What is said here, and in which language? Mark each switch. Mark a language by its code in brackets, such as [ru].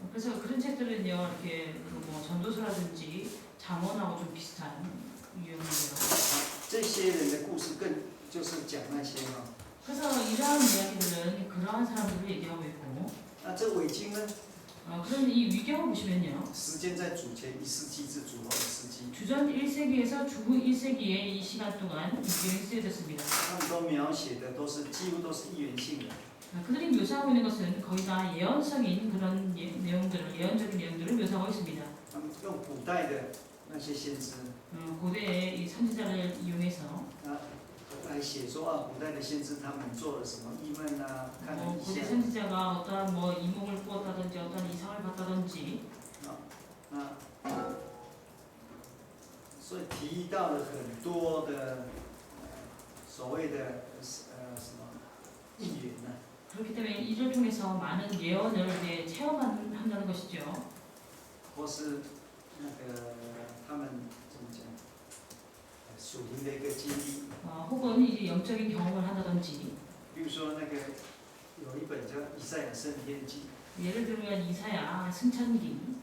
[ko] 그래서 그런 책들은요 이렇게 뭐 전도서라든지 잠언하고 좀 비슷한 유형이에요. [zh] 这些人的故事更就是讲那些哈， [ko] 그래서 이러한 이야기들은 그러한 사람들을 얘기하고 있고 [zh] 那这伪经呢， [ko] 그런 이 위경을 보시면요. [zh] 时间在主前1世纪至主后1世纪， [ko] 주전 1세기에서 주후 1세기의 이 시간 동안 위경이 쓰여졌습니다. [zh] 他们都描写的几乎都是预言性的。 [ko] 그들이 묘사하고 있는 것은 거의 다 예언적인 그런 예언적인 내용들을 묘사하고 있습니다. [zh] 他们用古代的那些先知， [ko] 고대의 이 선지자를 이용해서 [zh] 来写说啊，古代的先知他们做了什么异梦啊，看了异 [ko] 고대 [zh] 象。 [ko] 선지자가 어떠한 뭐 이몽을 꾸었다든지 어떠한 이상을 봤다든지 [zh] 所以提到了很多的所谓的什么预言呢、 [ko] 그렇기 때문에 이를 통해서 많은 예언을 이제 체험한다는 것이죠. [zh] 或是那个他们怎么讲，属灵的一个经历。 [ko] 혹은 이제 영적인 경험을 한다든지 [zh] 比如说那个有一本叫《以赛亚圣天记》， [ko] 예를 들면 이사야 승천기